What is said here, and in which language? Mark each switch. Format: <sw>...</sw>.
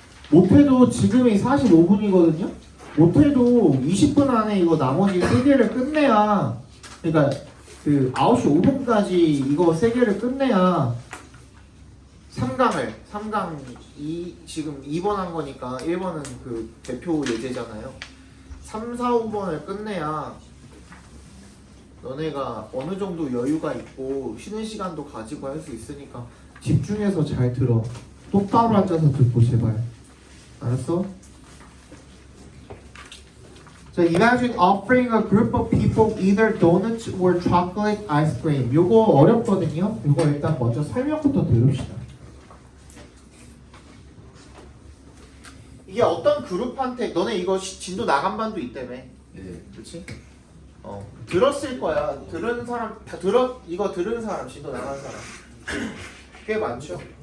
<ko>못해도 지금이 45분이거든요? 못해도 20분 안에 이거 나머지 3개를 끝내야, 그러니까 그 9시 5분까지 이거 3개를 끝내야 3강 지금 2번 한 거니까 1번은 그 대표 예제잖아요. 3, 4, 5번을 끝내야 너네가 어느 정도 여유가 있고 쉬는 시간도 가지고 할 수 있으니까 집중해서 잘 들어. 똑바로 앉아서 듣고 제발. 알았어?</ko> <en>자, imagine offering a group of people either donuts or chocolate ice cream.</en> <ko>요거 어렵거든요. 요거 일단 먼저 설명부터 들읍시다. 이게 어떤 그룹한테 너네 이거 진도 나간 반도 있다며. 네. 그렇지? 들었을 거야. 들은 사람 다 이거 들은 사람 진도 나간 사람 꽤 많죠.</ko>